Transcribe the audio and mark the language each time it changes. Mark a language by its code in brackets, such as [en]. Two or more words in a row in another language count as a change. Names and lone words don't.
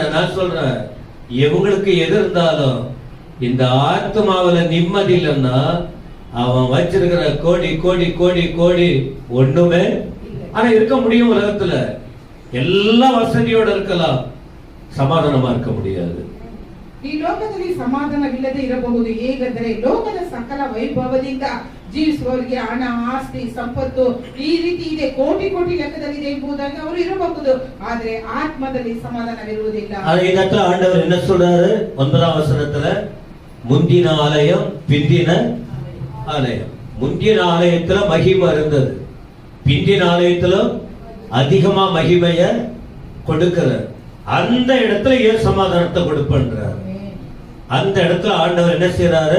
[ta] நான் சொல்றேன், இவங்களுக்கு எது இருந்தாலும் இந்த ஆத்மாவில நிம்மதி இல்லைன்னா அவன் வச்சிருக்கிற கோடி கோடி கோடி கோடி ஒண்ணுமே. ஆனா இருக்க முடியும் உலகத்துல, எல்லா வசதியோட இருக்கலாம், ಸಮಾಧಾನமா இருக்க முடியாது. [kn] ಈ ಲೋಕದಲ್ಲಿ ಸಮಾಧಾನವಿಲ್ಲದೆ ಇರಬಹುದು. ಹೇಗೆಂದರೆ ಲೋಕದ ಸಕಲ ವೈಭವದಿಂದ ಜೀವಿಸುವವರಿಗೆ ಹಣ, ಆಸ್ತಿ, ಸಂಪತ್ತು ಈ ರೀತಿ ಇದೆ, ಕೋಟಿ ಕೋಟಿ ಲೆಕ್ಕದಲ್ಲಿದೆ ಎಂಬುದಾಗಿ ಅವರು ಇರಬಹುದು. ಆದ್ರೆ ಆತ್ಮದಲ್ಲಿ ಸಮಾಧಾನವಿರುವುದಿಲ್ಲ. [ta] ಇದಕ್ಕೆ ಆண்டவர் என்ன சொல்றாரு? 9ஆம் வசனத்துல முந்தின ஆலயம் பிந்தின ஆலயம். முந்தின ஆலயத்துல மகிமை இருந்தது, பிந்தின ஆலயத்துல அதிகமா மகிமைய கொடுக்கிறார். அந்த இடத்துல ஏன் சமாதானத்தை கொடுப்பன்றார்? அந்த இடத்துல ஆண்டவர் என்ன செய்யறாரு?